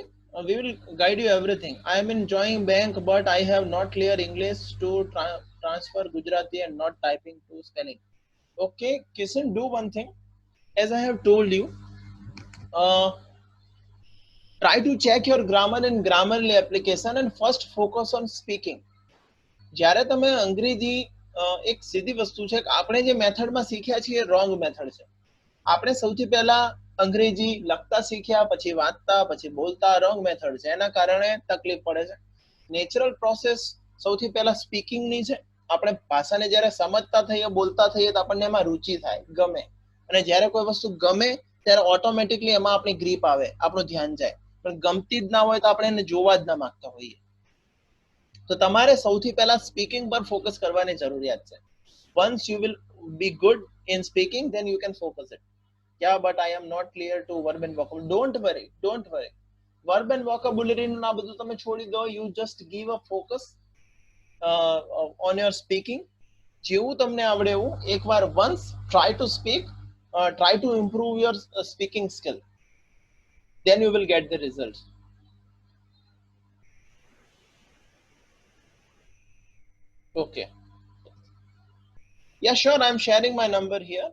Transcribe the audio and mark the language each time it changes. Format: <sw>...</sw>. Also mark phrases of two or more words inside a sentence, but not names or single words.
<en>We will guide you everything. I am enjoying bank, but I have not clear English to transfer Gujarati and not typing to spelling. Okay, Kisan, do one thing. As I have told you, uh, try to check your grammar in Grammarly application and first focus on speaking.</en> <gu>જ્યારે તમે અંગ્રેજી એક સીધી વસ્તુ છે કે આપણે જે મેથડમાં શીખ્યા છીએ</gu> <en>wrong method</en> <gu>છે. આપણે સૌથી પહેલા અંગ્રેજી લખતા શીખ્યા, પછી વાંચતા, પછી બોલતા,</gu> <en>wrong method</en> <gu>છે. એના કારણે તકલીફ પડે છે.</gu> <en>natural process</en> <gu>સૌથી પહેલા સ્પીકિંગની છે. આપણે ભાષાને જ્યારે સમજતા થઈએ, બોલતા થઈએ, તો આપણને એમાં રુચિ થાય, ગમે. અને જ્યારે કોઈ વસ્તુ ગમે ત્યારે ઓટોમેટિકલી એમાં આપણી ગ્રીપ આવે, આપણું ધ્યાન જાય. પણ ગમતી જ ના હોય તો આપણે એને જોવા જ ના માંગતા હોઈએ. તો તમારે સૌથી પહેલા સ્પીકિંગ પર ફોકસ કરવાની જરૂરિયાત છે.</gu> <en>once you will be good in speaking, then you can focus it. Yeah, but I am not clear to verb and vocabulary. Don't worry. Verb and vocabulary</en> <gu>ના બધું તમે છોડી દો.</gu> <en>You just give a focus on your speaking.</en> <gu>જેવું તમને આવડે એવું એકવાર</gu> <en>once try to speak, try to improve your speaking skill, then you will get the results. Okay. Yeah, sure. I'm sharing my number here.</en>